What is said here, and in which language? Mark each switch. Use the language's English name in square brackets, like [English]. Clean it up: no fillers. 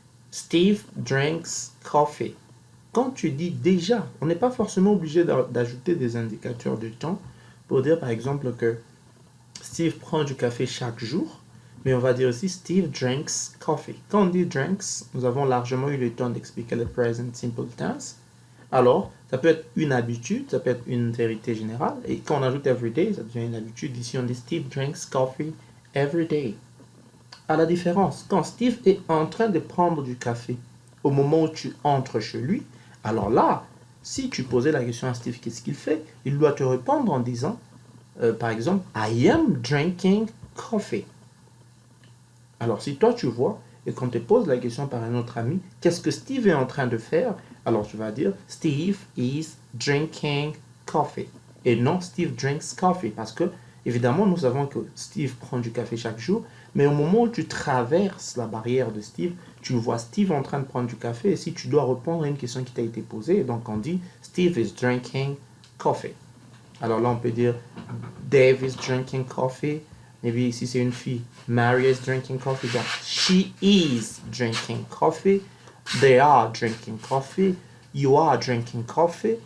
[English] Steve drinks coffee. [French] Quand tu dis déjà, on n'est pas forcément obligé d'ajouter des indicateurs de temps pour dire par exemple que Steve prend du café chaque jour, mais on va dire aussi Steve drinks coffee. Quand on dit drinks, nous avons largement eu le temps d'expliquer le present simple tense. Alors, ça peut être une habitude, ça peut être une vérité générale, et quand on ajoute everyday, ça devient une habitude. Ici, on dit [English] Steve drinks coffee every day. [French] À la différence, quand Steve est en train de prendre du café au moment où tu entres chez lui, alors là, si tu posais la question à Steve, qu'est-ce qu'il fait? Il doit te répondre en disant, par exemple, [English] I am drinking coffee. [French] Alors si toi tu vois, et qu'on te pose la question par un autre ami, qu'est-ce que Steve est en train de faire? Alors tu vas dire, [English] Steve is drinking coffee. [French] Et non, [English] Steve drinks coffee. [French] Parce que, évidemment, nous savons que Steve prend du café chaque jour, mais au moment où tu traverses la barrière de Steve, tu vois Steve en train de prendre du café, et si tu dois répondre à une question qui t'a été posée, donc on dit, [English] Steve is drinking coffee. [French] Alors là, on peut dire, [English] Dave is drinking coffee. Maybe [French] si c'est une fille, [English] Mary is drinking coffee. Donc, she is drinking coffee. They are drinking coffee. You are drinking coffee.